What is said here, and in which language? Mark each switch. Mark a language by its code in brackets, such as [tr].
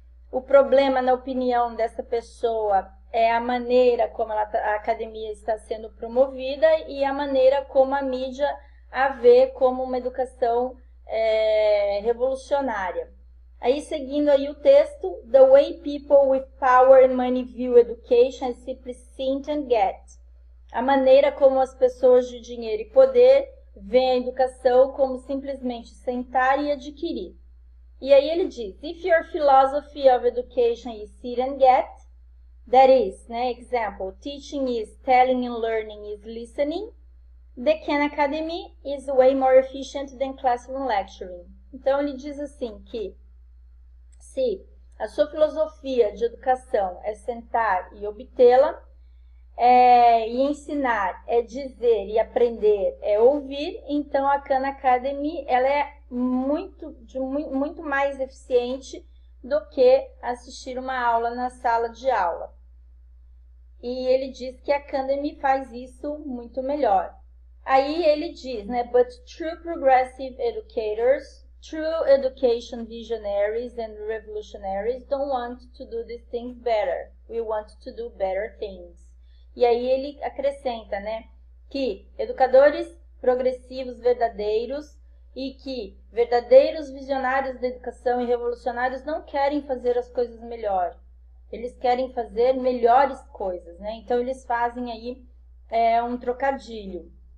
[pt] O problema, na opinião dessa pessoa, é a maneira como a academia está sendo promovida e a maneira como a mídia a vê como uma educação revolucionária. Aí, seguindo aí o texto, [en] the way people with power and money view education is simply think and get. [pt] A maneira como as pessoas de dinheiro e poder vê a educação como simplesmente sentar e adquirir. E aí ele diz, [en] if your philosophy of education is sit and get, that is, né, example, teaching is telling and learning is listening, the Khan Academy is way more efficient than classroom lecturing. [pt] Então ele diz assim que se a sua filosofia de educação é sentar e obtê-la, e ensinar é dizer e aprender é ouvir, então a Khan Academy ela é muito mais eficiente do que assistir uma aula na sala de aula. E ele diz que a Academy faz isso muito melhor. Aí ele diz, né, [en] but true progressive educators, true education visionaries and revolutionaries don't want to do these things better. We want to do better things. [pt] E aí ele acrescenta, né, que educadores progressivos verdadeiros e que verdadeiros visionários da educação e revolucionários não querem fazer as coisas melhor. Eles querem fazer melhores coisas, né? Então eles fazem aí um trocadilho.